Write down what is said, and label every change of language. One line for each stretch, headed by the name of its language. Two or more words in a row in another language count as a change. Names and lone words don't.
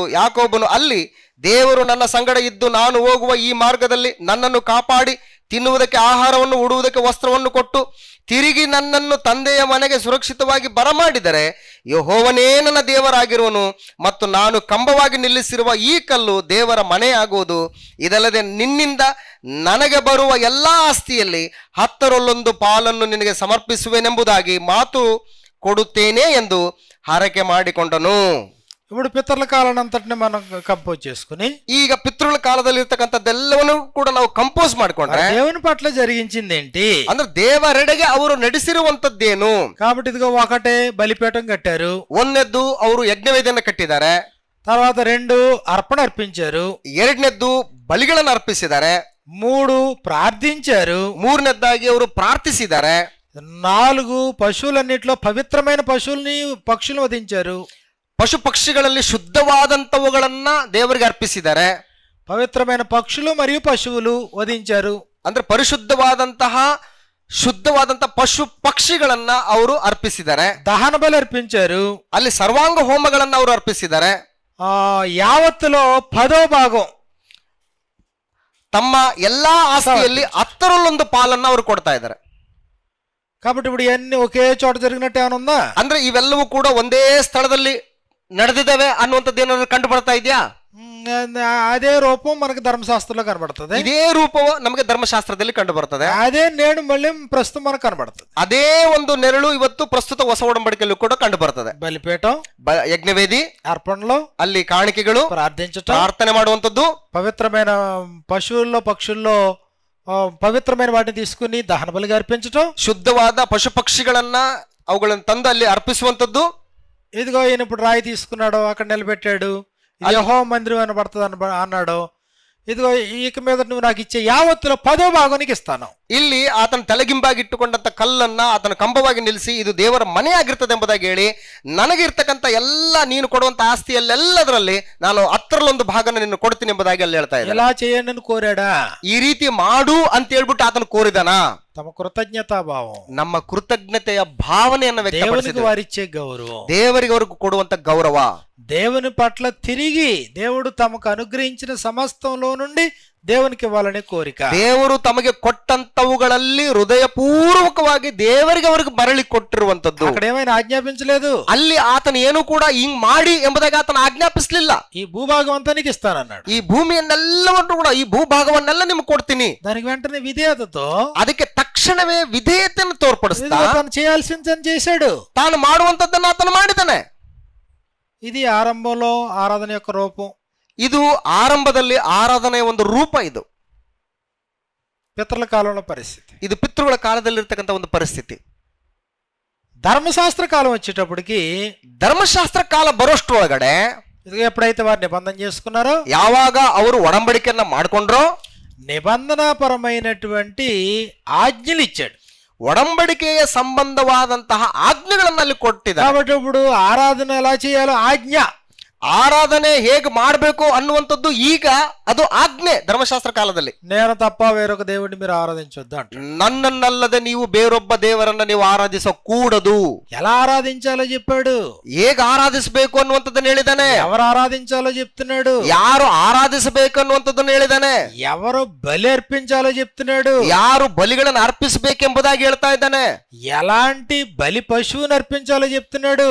Kannada: ಯಾಕೋಬನು ಅಲ್ಲಿ, ದೇವರು ನನ್ನ ಸಂಗಡ ಇದ್ದು ನಾನು ಹೋಗುವ ಈ ಮಾರ್ಗದಲ್ಲಿ ನನ್ನನ್ನು ಕಾಪಾಡಿ ತಿನ್ನುವುದಕ್ಕೆ ಆಹಾರವನ್ನು, ಉಡುವುದಕ್ಕೆ ವಸ್ತ್ರವನ್ನು ಕೊಟ್ಟು ತಿರುಗಿ ನನ್ನನ್ನು ತಂದೆಯ ಮನೆಗೆ ಸುರಕ್ಷಿತವಾಗಿ ಬರಮಾಡಿದರೆ ಯೆಹೋವನೇ ನನ್ನ ದೇವರಾಗಿರುವನು ಮತ್ತು ನಾನು ಕಂಬವಾಗಿ ನಿಲ್ಲಿಸಿರುವ ಈ ಕಲ್ಲು ದೇವರ ಮನೆಯಾಗುವುದು. ಇದಲ್ಲದೆ ನಿನ್ನಿಂದ ನನಗೆ ಬರುವ ಎಲ್ಲ ಆಸ್ತಿಯಲ್ಲಿ 10ರಲ್ಲಿ 1 ಪಾಲನ್ನು ನಿನಗೆ ಸಮರ್ಪಿಸುವೆನೆಂಬುದಾಗಿ ಮಾತು ಕೊಡುತ್ತೇನೆ ಎಂದು ಹರಕೆ ಮಾಡಿಕೊಂಡನು.
Telugu: ఇప్పుడు పితరుల కాలానంతటిని మనం కంపోజ్ చేసుకుని,
Kannada: ಈಗ ಪಿತೃಗಳ ಕಾಲದಲ್ಲಿ ಇರ್ತಕ್ಕಂಥದ್ದೆಲ್ಲವನ್ನು ಕೂಡ ನಾವು ಕಂಪೋಸ್ ಮಾಡ್ಕೊಂಡ್ರೆ
Telugu: దేవుని పట్ల జరిగించింది ఏంటి
Kannada: ಅಂದ್ರೆ ದೇವರೆಡೆಗೆ ಅವರು ನಡೆಸಿರುವಂತದ್ದೇನು.
Telugu: కాబట్టి ఇదిగో ఒకటే బలిపీఠం కట్టారు,
Kannada: ಒಂದನೇದ್ದು ಅವರು ಯಜ್ಞವೇದಿಯನ್ನು ಕಟ್ಟಿದ್ದಾರೆ,
Telugu: తర్వాత 2 అర్పణ అర్పించారు,
Kannada: ಎರಡನೇದ್ದು ಬಲಿಗಳನ್ನು ಅರ್ಪಿಸಿದ್ದಾರೆ,
Telugu: 3 ప్రార్థించారు,
Kannada: ಮೂರನೇದ್ದಾಗಿ ಅವರು ಪ್ರಾರ್ಥಿಸಿದ್ದಾರೆ,
Telugu: 4 పశువులన్నిట్లో పవిత్రమైన పక్షులను వధించారు,
Kannada: ಪಶು ಪಕ್ಷಿಗಳಲ್ಲಿ ಶುದ್ಧವಾದಂತವುಗಳನ್ನ ದೇವರಿಗೆ ಅರ್ಪಿಸಿದ್ದಾರೆ,
Telugu: పవిత్రమైన పక్షులు మరియు పశువులు వధించారు,
Kannada: ಅಂದ್ರೆ ಪರಿಶುದ್ಧವಾದಂತಹ ಶುದ್ಧವಾದಂತ ಪಶು ಪಕ್ಷಿಗಳನ್ನ ಅವರು ಅರ್ಪಿಸಿದ್ದಾರೆ,
Telugu: దహన బలి అర్పించారు,
Kannada: ಅಲ್ಲಿ ಸರ್ವಾಂಗ ಹೋಮಗಳನ್ನ ಅವರು ಅರ್ಪಿಸಿದ್ದಾರೆ.
Telugu: యావత్తులో 10వ భాగం
Kannada: తమ ಎಲ್ಲಾ ఆస్తిಯಲ್ಲಿ 10ರಲ್ಲೊಂದು ಪಾಲನ್ನ ಅವರು ಕೊಡ್ತಾ ಇದ್ದಾರೆ.
Telugu: కాబట్టి ఇప్పుడు ఇవన్నీ ఒకే చోట జరిగినట్టు ఏమైనా ఉందా?
Kannada: ಅಂದ್ರೆ ಇವೆಲ್ಲವೂ ಕೂಡ ಒಂದೇ ಸ್ಥಳದಲ್ಲಿ ನಡೆದಿದ್ದಾವೆ ಅನ್ನುವಂಥದ್ದು ಏನಾದ್ರು ಕಂಡು ಬರ್ತಾ ಇದೆಯಾ?
Telugu: అదే రూపం మనకి ధర్మశాస్త్రంలో కనబడుతుంది.
Kannada: ಇದೇ ರೂಪವು ನಮಗೆ ಧರ್ಮಶಾಸ್ತ್ರದಲ್ಲಿ ಕಂಡು ಬರ್ತದೆ.
Telugu: అదే నేడు మళ్ళీ ప్రస్తుతం మనకు కనబడుతుంది.
Kannada: ಅದೇ ಒಂದು ನೆರಳು ಇವತ್ತು ಪ್ರಸ್ತುತ ಹೊಸ ಒಡಂಬಡಿಕೆಯಲ್ಲೂ ಕೂಡ ಕಂಡು ಬರ್ತದೆ.
Telugu: బలిపీఠం,
Kannada: ಯಜ್ಞವೇದಿ,
Telugu: అర్పణలో,
Kannada: ಅಲ್ಲಿ ಕಾಣಿಕೆಗಳು,
Telugu: ప్రార్థించటం,
Kannada: ಪ್ರಾರ್ಥನೆ ಮಾಡುವಂಥದ್ದು,
Telugu: పవిత్రమైన పశువుల్లో పక్షుల్లో పవిత్రమైన వాటిని తీసుకుని దహన బలిగా అర్పించటం,
Kannada: ಶುದ್ಧವಾದ ಪಶು ಪಕ್ಷಿಗಳನ್ನ ಅವುಗಳನ್ನು ತಂದು ಅಲ್ಲಿ ಅರ್ಪಿಸುವಂಥದ್ದು.
Telugu: ఇదిగో ఈయన ఇప్పుడు రాయి తీసుకున్నాడు, అక్కడ నిలబెట్టాడు, యెహోవా మందిరం అనబడుతుంది అన్నాడు, ఇదిగో ఇక మీద నువ్వు నాకు ఇచ్చే యావత్తులో 10వ భాగం నీకు ఇస్తాను.
Kannada: ಇಲ್ಲಿ ಆತನ ತಲೆಗಿಂಬಾಗಿಟ್ಟುಕೊಂಡಂತ ಕಲ್ಲನ್ನ ಆತನ ಕಂಬವಾಗಿ ನಿಲ್ಲಿಸಿ ಇದು ದೇವರ ಮನೆ ಆಗಿರ್ತದೆ ಎಂಬುದಾಗಿ ಹೇಳಿ, ನನಗಿರ್ತಕ್ಕಂಥ ಎಲ್ಲ ನೀನು ಕೊಡುವಂತ ಆಸ್ತಿಯಲ್ಲೆಲ್ಲದರಲ್ಲಿ ನಾನು 10ರಲ್ಲೊಂದು ಭಾಗನ ನಿನ್ನ ಕೊಡ್ತೀನಿ ಎಂಬುದಾಗಿ ಅಲ್ಲಿ ಹೇಳ್ತಾ ಇದ್ದಾರೆ.
Telugu: ఎలా చేయండి అని కోరాడా?
Kannada: ಈ ರೀತಿ ಮಾಡು ಅಂತ ಹೇಳ್ಬಿಟ್ಟು ಆತನ ಕೋರಿದಾನ.
Telugu: తమ కృతజ్ఞతా భావం,
Kannada: ನಮ್ಮ ಕೃತಜ್ಞತೆಯ ಭಾವನೆಯನ್ನು
Telugu: దేవునికి
Kannada: ವ್ಯಕ್ತಪಡಿಸಿದ
Telugu: వారిచ్చే గౌరవం,
Kannada: ದೇವರಿಗೆ ಅವ್ರಿಗೆ ಕೊಡುವಂತ ಗೌರವ,
Telugu: దేవుని పట్ల తిరిగి దేవుడు తమకు అనుగ్రహించిన సమస్తంలో నుండి దేవునికి ఇవ్వాలనే కోరిక.
Kannada: ದೇವರು ತಮಗೆ ಕೊಟ್ಟಂತವುಗಳಲ್ಲಿ ಹೃದಯಪೂರ್ವಕವಾಗಿ ದೇವರಿಗೆ ಅವ್ರಿಗೆ ಮರಳಿ ಕೊಟ್ಟಿರುವಂತದ್ದು.
Telugu: అక్కడ ఏమైనా ఆజ్ఞాపించలేదు,
Kannada: ಅಲ್ಲಿ ಆತನ ಏನು ಕೂಡ ಹಿಂಗ್ ಮಾಡಿ ಎಂಬುದಾಗಿ ಆತನ ಆಜ್ಞಾಪಿಸಲಿಲ್ಲ.
Telugu: ఈ భూభాగం అంతా నీకు ఇస్తానన్నాడు.
Kannada: ಈ ಭೂಮಿಯನ್ನೆಲ್ಲವನ್ನು ಕೂಡ, ಈ ಭೂಭಾಗವನ್ನೆಲ್ಲ ನಿಮ್ಗೆ ಕೊಡ್ತೀನಿ.
Telugu: దానికి వెంటనే విధేయతతో
Kannada: ಅದಕ್ಕೆ ತಕ್ಷಣವೇ ವಿಧೇಯತೆಯನ್ನು ತೋರ್ಪಡಿಸ್ತಾ
Telugu: తను చేయాల్సింది తను చేశాడు.
Kannada: ತಾನು ಮಾಡುವಂತದ್ದನ್ನ ಆತನು ಮಾಡಿದ್ದಾನೆ.
Telugu: ఇది ఆరంభంలో ఆరాధన యొక్క రూపం.
Kannada: ಇದು ಆರಂಭದಲ್ಲಿ ಆರಾಧನೆಯ ಒಂದು ರೂಪ. ಇದು
Telugu: పితరుల కాలంలో పరిస్థితి.
Kannada: ಇದು ಪಿತೃಗಳ ಕಾಲದಲ್ಲಿರ್ತಕ್ಕಂಥ ಒಂದು ಪರಿಸ್ಥಿತಿ.
Telugu: ధర్మశాస్త్ర కాలం వచ్చేటప్పటికి,
Kannada: ಧರ್ಮಶಾಸ್ತ್ರ ಕಾಲ ಬರೋಷ್ಟ್ರೊಳಗಡೆ
Telugu: ఇది ఎప్పుడైతే వారు నిబంధన చేసుకున్నారో,
Kannada: ಯಾವಾಗ ಅವರು ಒಡಂಬಡಿಕೆಯನ್ನ ಮಾಡ್ಕೊಂಡ್ರೋ,
Telugu: నిబంధనాపరమైనటువంటి ఆజ్ఞలు ఇచ్చాడు.
Kannada: ಒಡಂಬಡಿಕೆಯ ಸಂಬಂಧವಾದಂತಹ ಆಜ್ಞೆಗಳನ್ನ ಅಲ್ಲಿ ಕೊಟ್ಟಿದ್ದಾರೆ.
Telugu: కాబట్టి ఇప్పుడు ఆరాధన ఎలా చేయాలో ఆజ్ఞ,
Kannada: ಆರಾಧನೆ ಹೇಗೆ ಮಾಡಬೇಕು ಅನ್ನುವಂಥದ್ದು ಈಗ ಅದು ಆಜ್ಞೆ. ಧರ್ಮಶಾಸ್ತ್ರ ಕಾಲದಲ್ಲಿ
Telugu: నేను తప్ప వేరొక దేవుడిని మీరు ఆరాధించొద్దు అంట.
Kannada: ನನ್ನನ್ನಲ್ಲದೆ ನೀವು ಬೇರೊಬ್ಬ ದೇವರನ್ನ ನೀವು ಆರಾಧಿಸಕೂಡದು.
Telugu: ఎలా ఆరాధించాలో చెప్పాడు,
Kannada: ಹೇಗೆ ಆರಾಧಿಸಬೇಕು ಅನ್ನುವಂಥದ್ದನ್ನು ಹೇಳಿದಾನೆ.
Telugu: ఎవరు ఆరాధించాలో చెప్తున్నాడు,
Kannada: ಯಾರು ಆರಾಧಿಸಬೇಕು ಅನ್ನುವಂಥದ್ದನ್ನು ಹೇಳಿದಾನೆ.
Telugu: ఎవరు బలి అర్పించాలో చెప్తున్నాడు,
Kannada: ಯಾರು ಬಲಿಗಳನ್ನು ಅರ್ಪಿಸಬೇಕೆಂಬುದಾಗಿ ಹೇಳ್ತಾ ಇದ್ದಾನೆ.
Telugu: ఎలాంటి బలి పశువుని అర్పించాలో చెప్తున్నాడు,